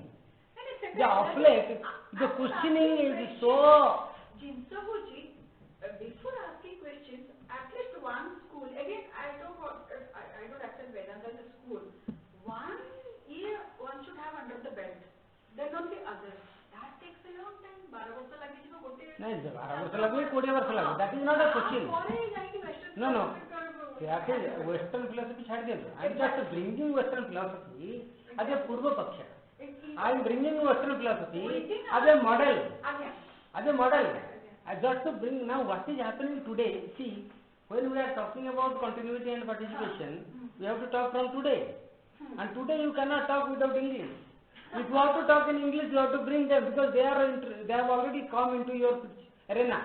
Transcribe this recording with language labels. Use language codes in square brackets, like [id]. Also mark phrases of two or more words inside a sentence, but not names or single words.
[en] The of late, the questioning is so. Before asking questions, at least one school, again I don't accept Vedanta as a school. 1 year one should have under the belt, then only others. That takes a long time. [or] 12 ବର୍ଷ ଲାଗିଯିବ ଗୋଟେ। ନାଇଁ 12 ବର୍ଷ ଲାଗିବ 20 ବର୍ଷ ଲାଗିବ। [en] That is not a question. [or] No. [en] Western philosophy [or] ଛାଡ଼ି ଦିଅନ୍ତୁ। [en] I am just bringing Western philosophy as a [or] ପୂର୍ବ ପକ୍ଷ। [en] I am bringing Western philosophy as a model. I just to bring now what is happening today. See, when we are talking about continuity and participation, we have to talk from today. And today you cannot talk without English. If you have to talk in English, you have to bring them because they have already come into your arena.